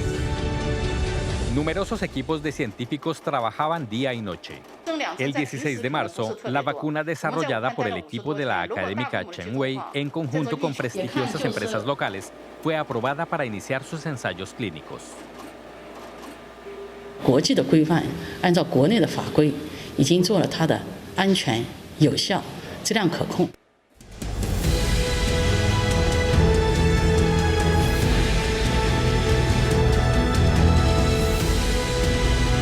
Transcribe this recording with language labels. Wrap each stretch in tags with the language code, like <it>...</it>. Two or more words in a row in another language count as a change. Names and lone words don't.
<es>Numerosos equipos de científicos trabajaban día y noche. El 16 de marzo, la vacuna desarrollada por el equipo de la académica Chen Wei en conjunto con prestigiosas empresas locales fue aprobada para iniciar sus ensayos clínicos.</es> <zh>国际的规范，按照国内的法规，已经做了它的安全、有效、质量可控。</zh> <es>En</es>